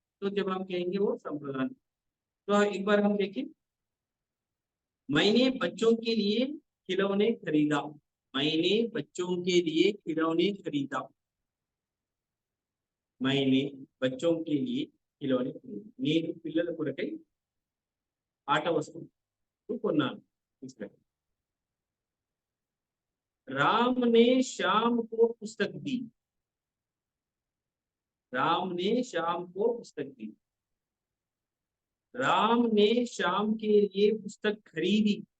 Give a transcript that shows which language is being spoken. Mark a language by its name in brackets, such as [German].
[Hindi] तो जब हम कहेंगे वो संप्रदान, तो एक बार हम देखें, मैंने बच्चों के लिए खिलौने खरीदा, मैंने बच्चों के लिए खिलौने खरीदा, मैंने बच्चों के लिए खिलौने खरीदा। [Telugu] నేను పిల్లల కొరకై ఆట వస్తువులు కొన్నాను। [Hindi] इस तरह राम ने श्याम को पुस्तक दी, राम ने श्याम को पुस्तक दी, राम ने श्याम के लिए पुस्तक खरीदी।